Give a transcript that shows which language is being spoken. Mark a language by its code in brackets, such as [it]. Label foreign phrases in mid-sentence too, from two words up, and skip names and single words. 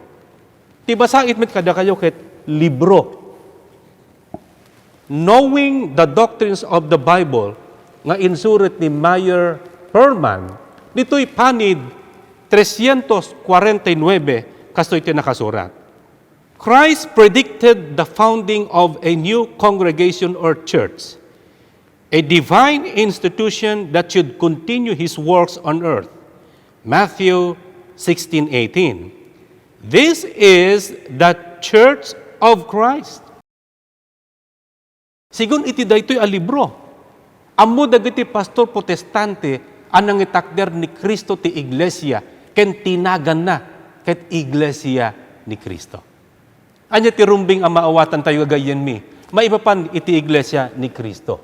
[ilo] Ti basait met kada kayo ket libro Knowing the Doctrines of the Bible nga insurat ni Meyer Perman, dito'y panid 349 kastoy ti nakasurat. [en] Christ predicted the founding of a new congregation or church, a divine institution that should continue his works on earth. Matthew 16:18. This is the Church of Christ. [ilo] Sigun iti daytoy a libro. Ammo dagiti pastor protestante anang itakder ni Kristo ti Iglesia ken tinagan na ket Iglesia ni Kristo. Anya ti rumbing ang maawatan tayo gagayen mi, maipapan iti Iglesia ni Kristo.